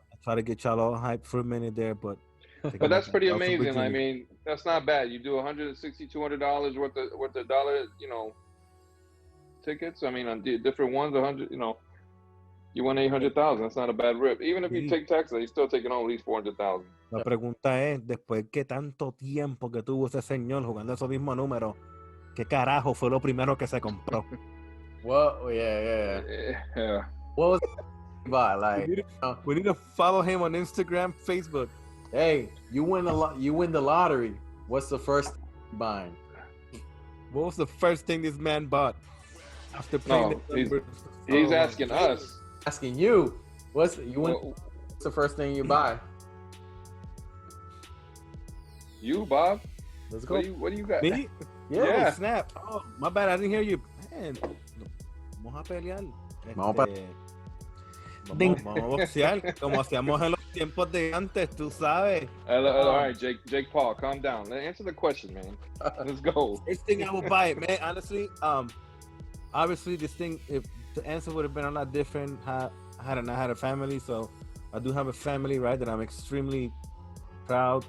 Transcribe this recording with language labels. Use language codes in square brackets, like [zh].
[en] I try to get y'all all hyped for a minute there, but that's pretty amazing. I mean, that's not bad. You do $160, $200 worth of dollar, tickets. I mean, on different ones, 100. You won 800,000. That's not a bad rip. Even if you take taxes, you're still taking on at least 400,000. [es] La pregunta es, después que tanto tiempo que tuvo ese señor jugando esos mismos números, ¿qué carajo fue lo primero que se compró? [en] Well, yeah. What was it about? We need to follow him on Instagram, Facebook. Hey, you win the lottery. What's the first thing you're buying? What was the first thing this man bought after playing the numbers? He's asking us. Asking you. What's the first thing you buy? You, Bob? Let's go. What do you got? Me? Yeah. Snap. Oh, my bad. I didn't hear you. Man, [es] vamos a pelear. Vamos para. Vamos a boxear como hacíamos en los tiempos de antes, tú sabes. [en] All right, Jake Paul, calm down. Answer the question, man. Let's go. This thing I will buy it, man. Honestly, obviously this thing, if the answer would have been a lot different had I not had a family. So I do have a family, right? That I'm extremely proud.